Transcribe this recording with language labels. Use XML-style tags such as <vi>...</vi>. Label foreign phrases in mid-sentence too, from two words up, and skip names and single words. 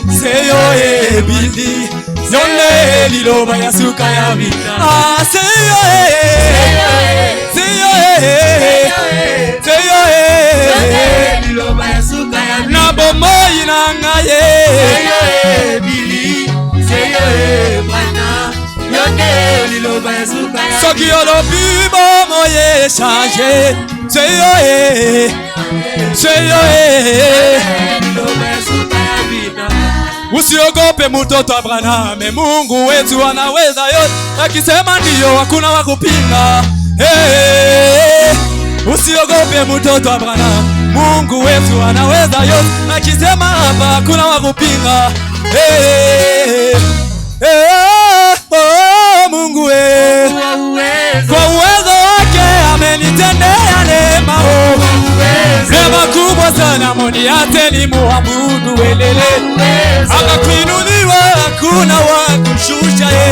<ln>ebili yonde liloba ya suka ya bina seyo liloba ya suka ya bina na bomoi na nga seyo ebili seyo bana yonde liloba ya suka ya soki olobi bomo ye change seyo liloba ya suka ya bina</ln> <sw>usiogope mtoto Abraham Mungu wetu anaweza yote akisema ndio hakuna wa kupinga usiogope mtoto Abraham Mungu wetu anaweza yote akisema hapa hakuna wa kupinga Mungu kwa uwezo wake amenitendea neema neema kubwa sana moniate ni muabudu welele akakuinuliwa hakuna wa kushusha</sw>